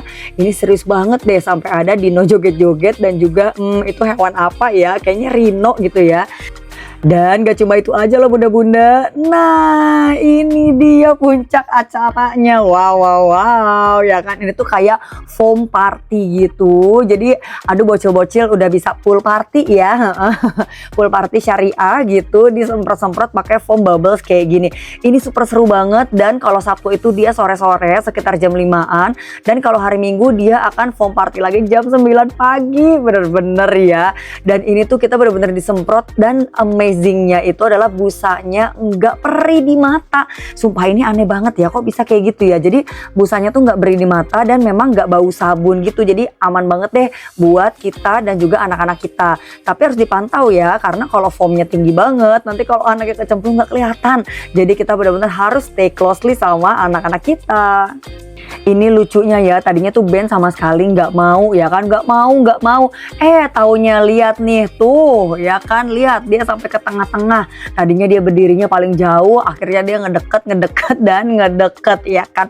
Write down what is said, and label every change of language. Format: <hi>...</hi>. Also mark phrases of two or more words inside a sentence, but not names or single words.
<id>Ini serius banget deh, sampai ada dino joget-joget dan juga itu hewan apa ya, kayaknya rhino gitu ya. Dan gak cuma itu aja loh bunda-bunda. Nah ini dia puncak acaranya. Wow ya kan, ini tuh kayak</id> <en>foam party</en> <id>gitu. Jadi aduh bocil-bocil udah bisa</id> <en>pool party</en> <id>ya.</id> <en>Pool party</en> <id>syariah gitu, disemprot-semprot pakai</id> <en>foam bubbles</en> <id>kayak gini. Ini super seru banget. Dan kalau Sabtu itu dia sore-sore sekitar jam 5-an. Dan kalau hari Minggu dia akan</id> <en>foam party</en> <id>lagi jam 9 pagi. Bener-bener ya. Dan ini tuh kita bener-bener disemprot, dan amazingnya itu adalah busanya nggak perih di mata. Sumpah ini aneh banget ya, kok bisa kayak gitu ya. Jadi busanya tuh nggak perih di mata dan memang nggak bau sabun gitu. Jadi aman banget deh buat kita dan juga anak-anak kita. Tapi harus dipantau ya, karena kalau foamnya tinggi banget nanti kalau anaknya kecemplung nggak kelihatan. Jadi kita benar-benar harus</id> <en>stay closely</en> <id>sama anak-anak kita. Ini lucunya ya, tadinya tuh Ben sama sekali nggak mau ya kan, nggak mau. Taunya lihat nih tuh ya kan, lihat dia sampai ke tengah-tengah. Tadinya dia berdirinya paling jauh, akhirnya dia ngedeket ya kan.</id>